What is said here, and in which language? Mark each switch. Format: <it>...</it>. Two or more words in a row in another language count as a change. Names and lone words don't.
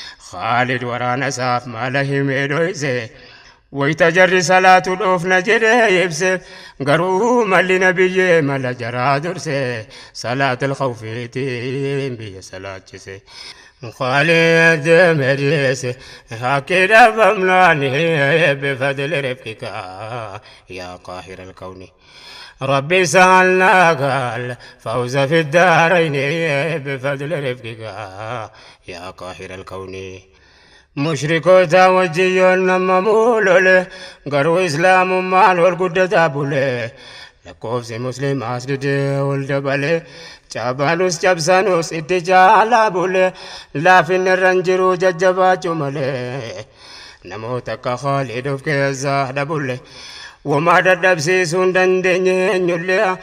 <om>Khaalid waraana isaaf mala himee dhoyse, wayita jarri salaatu dhoofna jedhee ibse, garuu malli nabiyyee mala jaraa durse, salaatul khawfiitiin biyya salaachise. Khaalid deeme dhiyeesse, haqqi dhabamnaani</om> <ar>بفضل رفقك يا قاهر الكون. ربي سألناك الفوز في الدارين بفضل رفقك يا قاهر الكون.</ar> <om>Mushrikoota wajjin yoo nama muulole, garuu Islaamummaan wal guddataa bule. Lakkoofsi Musliimaas didee ol dabale, cabalus cabsanus itti caalaa bule. Laafinni irra hin jiru jajjabaachuu malee. Namoota akka Khaalid of keessaa dhabulle, wamaa dadhabsiisuu hin dandeenye eenyulle.</om>